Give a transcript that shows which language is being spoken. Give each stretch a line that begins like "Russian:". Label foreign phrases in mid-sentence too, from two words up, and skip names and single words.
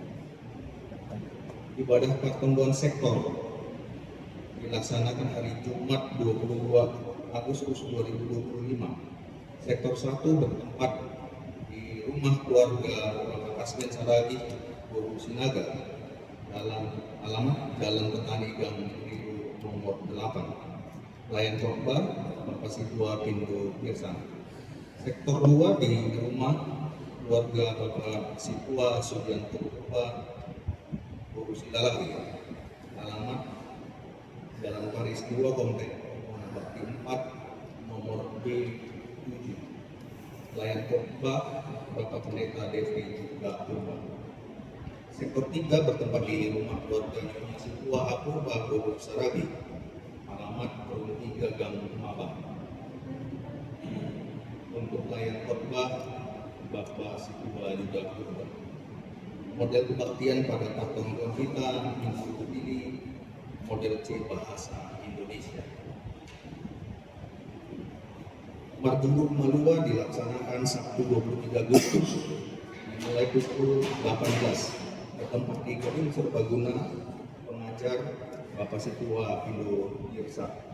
Indonesian: Ibadah pertemuan sektor dilaksanakan hari Jumat 22 Agustus 2025. Sektor 1 bertempat di rumah keluarga Bapak Kasben Saragi, Boru Sinaga, dalam alamat Jalan Petani Gang Rido nomor 8. Pelayan khotbah Bapak Situa Pindo Pirsan. Sektor 2 di rumah keluarga Bapak Situa Sugianto Boru Silalahi, alamat Jalan Paris 2 Komplek Bakti 4 nomor B7. Pelayan khotbah Bapak Pendeta Devi juga Purba. Sektor 3 bertempat di rumah keluarga Nyonya Situa Apurba Bogor Saragi, alamat Perumda 3 Gang Mabang. Untuk pelayan khotbah Bapak Situa Yuda Apurba. Model kebaktian pada tahun kita minggu ini model C bahasa Indonesia. Marjunuk Malua dilaksanakan Sabtu 23 Agustus mulai pukul 18 bertempat di Kodim Serbaguna, pengajar Bapak Situa Indo Irsa.